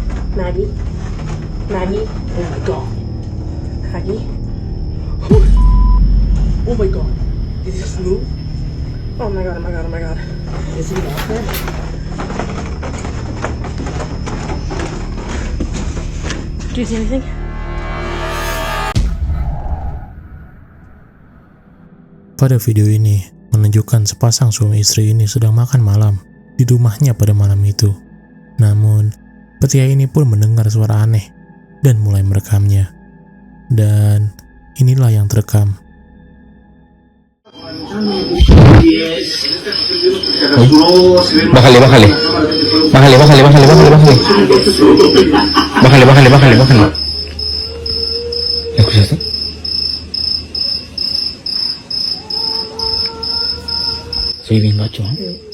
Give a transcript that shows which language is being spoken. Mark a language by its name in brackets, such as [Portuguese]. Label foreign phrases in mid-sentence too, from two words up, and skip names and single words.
[English] Maggie? Maggie? Oh my god. Maggie? Oh my god. Did he just move? Oh my god, oh my god, oh my god. Is he out there? Do you see anything? [Indonesian] Pada video ini menunjukkan sepasang suami istri ini sedang makan malam di rumahnya pada malam itu. Namun, pria ini pun mendengar suara aneh dan mulai merekamnya. Dan inilah yang terekam. [Spanish] Bájale. ¿Escuchaste? Soy bien gacho, ¿eh?